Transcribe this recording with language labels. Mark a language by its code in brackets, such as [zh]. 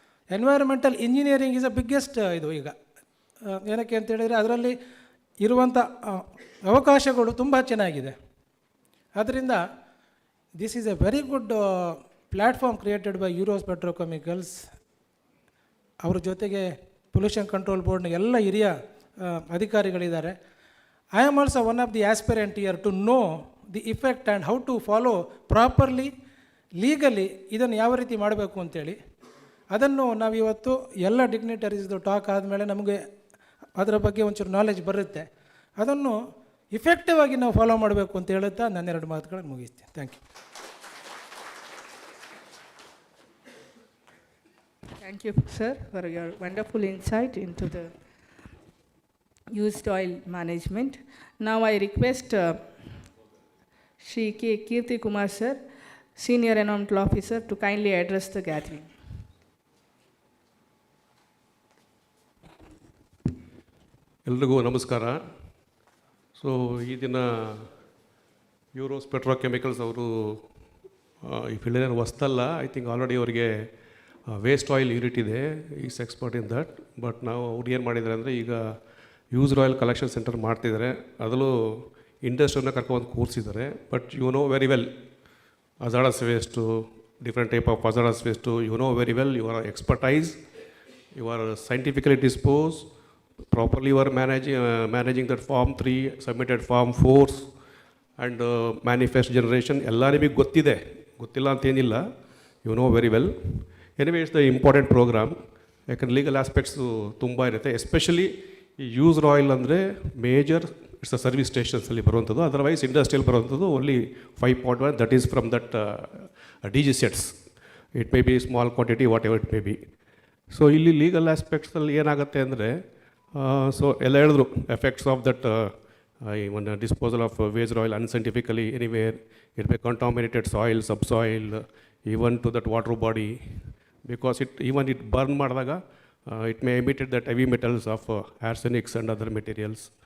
[en] environmental engineering is a biggest [kn] ಇದು ಈಗ. ಏನಕ್ಕೆ ಅಂತ ಹೇಳಿದರೆ ಅದರಲ್ಲಿ ಇರುವಂಥ ಅವಕಾಶಗಳು ತುಂಬ ಚೆನ್ನಾಗಿದೆ. [en] ಆದ್ದರಿಂದ this is a very good platform created by Euros Petrochemicals. [kn] ಅವ್ರ ಜೊತೆಗೆ ಪೊಲ್ಯೂಷನ್ ಕಂಟ್ರೋಲ್ ಬೋರ್ಡ್ನ ಎಲ್ಲ ಹಿರಿಯ ಅಧಿಕಾರಿಗಳಿದ್ದಾರೆ. [en] I am also one of the aspirant here to know the effect and how to follow properly, legally [kn] ಇದನ್ನು ಯಾವ ರೀತಿ ಮಾಡಬೇಕು ಅಂತೇಳಿ ಅದನ್ನು ನಾವಿವತ್ತು ಎಲ್ಲ ಡಿಗ್ನಿಟರೀಸ್ದು ಟಾಕ್ ಆದಮೇಲೆ ನಮಗೆ ಅದರ ಬಗ್ಗೆ ಒಂಚೂರು ನಾಲೆಜ್ ಬರುತ್ತೆ. ಅದನ್ನು ಇಫೆಕ್ಟಿವ್ ಆಗಿ ನಾವು ಫಾಲೋ ಮಾಡಬೇಕು ಅಂತ ಹೇಳುತ್ತಾ ನನ್ನೆರಡು ಮಾತುಗಳನ್ನು ಮುಗಿಸ್ತೀನಿ. [en] Thank you. Thank you, sir, for your wonderful insight into the used oil management. Now I request Shri K. Kirti Kumar sir, Senior Environmental Officer, to kindly address the gathering. [kn] ಎಲ್ರಿಗೂ ನಮಸ್ಕಾರ. So ಈ ದಿನ euros petrochemicals ಅವರು ಈ field ಹೊಸ್ತಲ್ಲ, I think already ಅವರಿಗೆ waste oil unit ಇದೆ, [en] Is expert in that. [kn] But ನಾವು ಅವ್ರು ಏನು ಮಾಡಿದ್ದಾರೆ ಅಂದರೆ ಈಗ ಯೂಸ್ಡ್ ಆಯಿಲ್ ಕಲೆಕ್ಷನ್ ಸೆಂಟರ್ ಮಾಡ್ತಿದ್ದಾರೆ, ಅದರಲ್ಲೂ ಇಂಡಸ್ಟ್ರಿಯನ್ನ ಕರ್ಕೊಂಡು ಕೂರಿಸಿದ್ದಾರೆ. [en] but you know very well hazardous waste, different type of hazardous waste, you know very well, you are expertise, you are scientifically disposed, properly you are managing that form 3, submitted form 4 and manifest generation, [kn] ಎಲ್ಲ ನಿಮಗೆ ಗೊತ್ತಿದೆ, ಗೊತ್ತಿಲ್ಲ ಅಂತೇನಿಲ್ಲ, [en] you know very well. Anyway, it's the important program. [kn] ಯಾಕಂದ್ರೆ legal aspects ತುಂಬ ಇರುತ್ತೆ. Especially ಈ used oil ಅಂದರೆ ಮೇಜರ್ ಇಟ್ಸ್ ಅ ಸರ್ವಿಸ್ ಸ್ಟೇಷನ್ಸಲ್ಲಿ ಬರುವಂಥದ್ದು, ಅದರ್ವೈಸ್ ಇಂಡಸ್ಟ್ರಿಯಲ್ಲಿ ಬರುವಂಥದ್ದು only 5.1, [en] That is from that DG sets. It may be small quantity, whatever it may be. [kn] So ಇಲ್ಲಿ legal ಆಸ್ಪೆಕ್ಟ್ಸಲ್ಲಿ ಏನಾಗುತ್ತೆ ಅಂದರೆ, ಸೊ ಎಲ್ಲ ಹೇಳಿದ್ರು [en] Effects of that on disposal of waste oil unscientifically anywhere, it may contaminated soil, subsoil, even to that water body, because it burn ಮಾಡಿದಾಗ it may emit that heavy metals of arsenics and other materials.